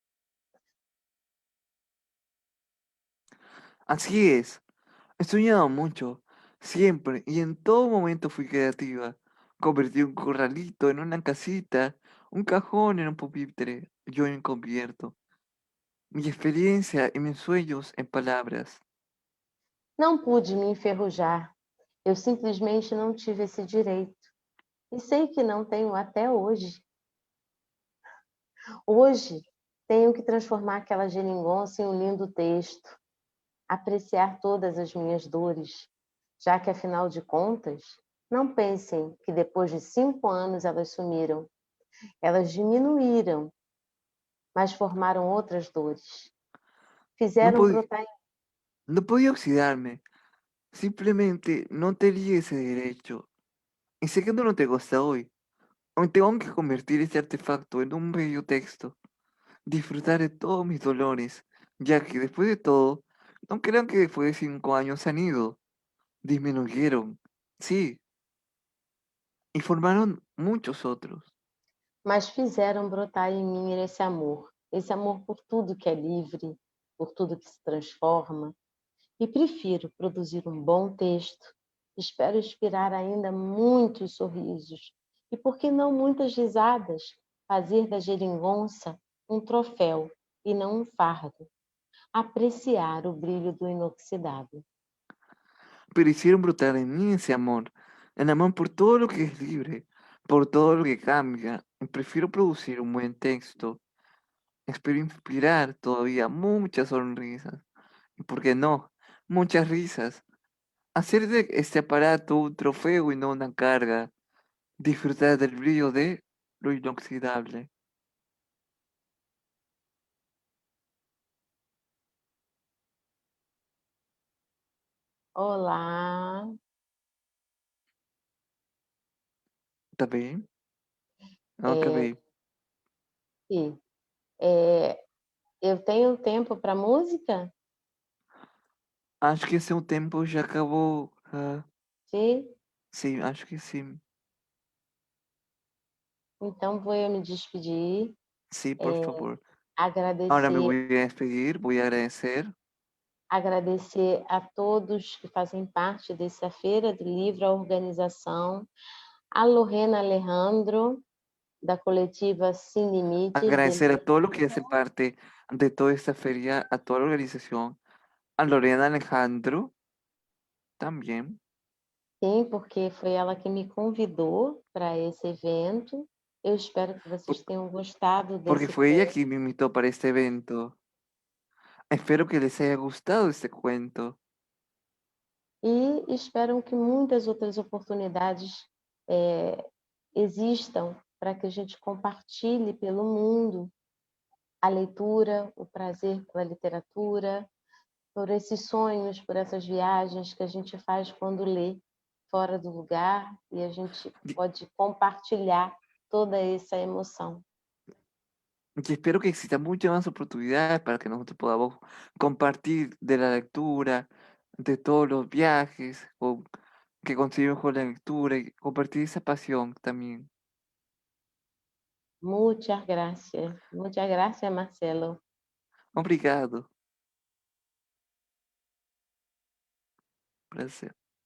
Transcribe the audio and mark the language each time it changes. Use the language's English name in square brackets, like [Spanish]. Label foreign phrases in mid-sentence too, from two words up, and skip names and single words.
[Spanish] Así es, he soñado mucho, siempre y en todo momento fui creativa. Convertí un corralito en una casita, un cajón en un pupitre, yo me convierto. Mi experiencia y mis sueños en palabras. [Portuguese] Não pude me enferrujar, eu simplesmente não tive esse direito. E sei que não tenho até hoje. Hoje tenho que transformar aquela geringonça em um lindo texto, apreciar todas as minhas dores, já que afinal de contas, não pensem que depois de 5 anos elas sumiram. Elas diminuíram, mas formaram outras dores. [Spanish] No, [Portuguese] Fizeram pod- brotar. [Spanish] no podía oxidarme, simplemente no tenía ese derecho. Y sé que no lo tengo hasta hoy. Aún tengo que convertir este artefacto en un bello texto, disfrutar de todos mis dolores, ya que después de todo, no crean que después de 5 años se han ido, disminuyeron, sí, y formaron muchos otros. [Portuguese] Mas fizeram brotar em mim esse amor por tudo que é livre, por tudo que se transforma. E prefiro produzir um bom texto. Espero inspirar ainda muitos sorrisos e, por que não, muitas risadas, fazer da geringonça um troféu e não um fardo. Apreciar o brilho do inoxidável. [Spanish] Pero hicieron brotar en mí ese amor, el amor por todo lo que es libre, por todo lo que cambia. Y prefiero producir un buen texto. Espero inspirar todavía muchas sonrisas. ¿Y por qué no? Muchas risas. Hacer de este aparato un trofeo y no una carga. Disfrutar del brillo de lo inoxidable. [Portuguese] Olá! Tá bem? Eu Eh, acabei. sim. Eh, eu tenho tempo para música? Acho que seu tempo já acabou. Sim. Sim, acho que sim. Então vou eu me despedir, [Spanish] Sí, por eh, favor. Ahora me [Portuguese] agradecer [Spanish] voy a despedir, voy a agradecer. [Portuguese] agradecer a todos que fazem parte dessa feira do livro, a organização, a Lorena Alejandro, da coletiva Sem Limites de [Spanish] Agradecer a todos los que hacen parte de toda esta feria, a toda la organización, a Lorena Alejandro también, [Portuguese] sim, porque foi ela que me convidou para esse evento. Eu espero que vocês por- tenham gostado porque desse [Spanish] fue ella [Portuguese] conto [Spanish] quien me invitó para este evento. Espero que les haya gustado este cuento. [Portuguese] e espero que muitas outras oportunidades, existam para que a gente compartilhe pelo mundo a leitura, o prazer pela literatura, por esses sonhos, por essas viagens que a gente faz quando lê fora do lugar e a gente [Spanish] Y [Portuguese] pode compartilhar toda essa emoção. [Spanish] y espero que existan muchas más oportunidades para que nosotros podamos compartir de la lectura, de todos los viajes que conseguimos con la lectura y compartir esa pasión también. Muchas gracias, Marcelo. [Portuguese] Obrigado. Prazer.